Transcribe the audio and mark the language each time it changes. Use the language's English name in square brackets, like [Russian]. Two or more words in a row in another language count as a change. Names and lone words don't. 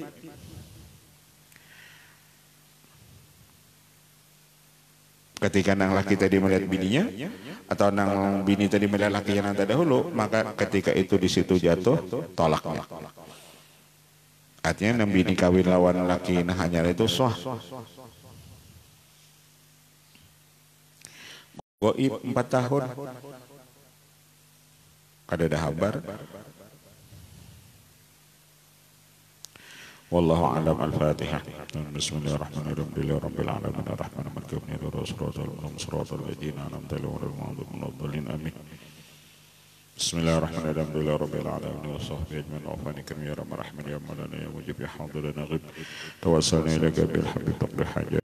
[Banjar] Ketika nang laki tadi melihat bininya atau nang bini tadi melihat laki yang terdahulu, maka ketika itu di situ jatuh tolaknya. Artinya nang bini kawin lawan laki nah hanya itu sah. Goib 4 tahun kada ada kabar. [Arabic] والله أعلم. الفاتحة. بسم الله الرحمن الرحيم. الحمد لله رب العالمين الرحمن الرحيم مالك يوم الدين صراط الذين أنعمت عليهم غير المغضوب عليهم آمين. بسم الله الرحمن الرحيم. الحمد لله رب العالمين وصحبه أجمعين وعافاكم يا رحمن يا مولانا يا مجيب يا حاضرنا غيب توسلنا إليك بالحبيب تقضي حاجات